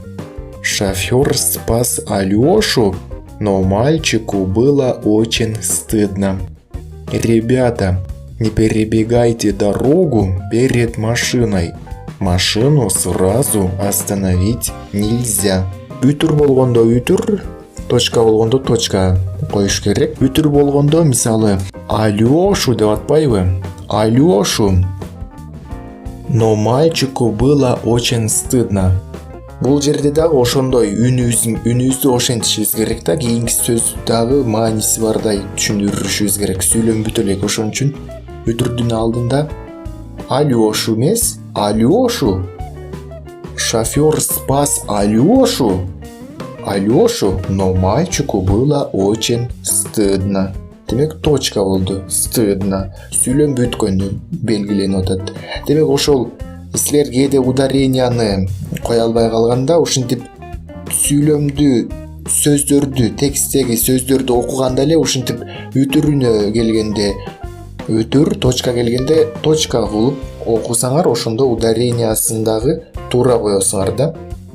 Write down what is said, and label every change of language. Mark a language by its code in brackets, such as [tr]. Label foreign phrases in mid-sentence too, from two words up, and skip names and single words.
[ru] Шофер спас Алешу, но мальчику было очень стыдно. Ребята, не перебегайте дорогу перед машиной. Машину сразу остановить нельзя. [ky] Үтір болгондо үтір, точка болгондо точка коюш керек. Үтір болгондо мисалы Алешу деп атпайбы? Алешу. [ru] Но мальчику было очень стыдно. [ky] Бул жерде дагы ошондой үнүбүздү ошентишибиз керек да, кийинки сөз дагы мааниси бардай түшүндүрүшүбүз керек. Сүйлөнбөй элек, ошон үчүн үтүрдүн алдында Алешу эмес, Алешу. [ru] Шофер спас Алешу. Алешу, но мальчику было очень стыдно. [ky] Демек точка болду. Стыдно. Сүйлөнбөй өткөнү белгиленип атат. Демек ошол силер кээде ударенияны кое албай калганда ушинтип сүйлөмдү сөздөрдү, текстеги сөздөрдү окуганда эле ушинтип үтүрүнө келгенде үтүр, точка келгенде точка кылып окусаңар, ошондо ударениясын дагы туура коесуңар да.